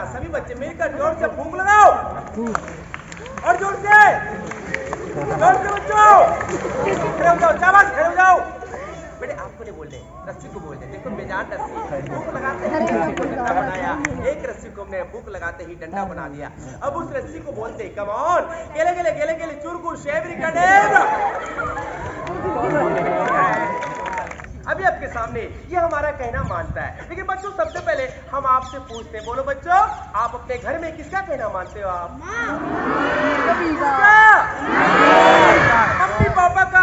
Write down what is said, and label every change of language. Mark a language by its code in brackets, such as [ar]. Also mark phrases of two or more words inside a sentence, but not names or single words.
[hi] सभी बच्चे मिलकर जोर से फूंक लगाओ और जोर से बच्चों खड़े हो जाओ, शाबाश खड़े हो जाओ। बेटे आपको नहीं बोलने रस्सी को बोलते। देखो बेजान रस्सी फूंक लगाते ही डंडा बनाया। एक रस्सी को हमने फूंक लगाते ही डंडा बना दिया। अब उस रस्सी को बोलते [en] come on गेले गेले गेले गेले चुरकू शेवरी कडेब। [hi] अभी आपके सामने ये हमारा कहना मानता है लेकिन बच्चों सबसे पहले हम आपसे पूछते हैं। बोलो बच्चों आप अपने घर में किसका कहना मानते हो? आप मम्मी पापा का।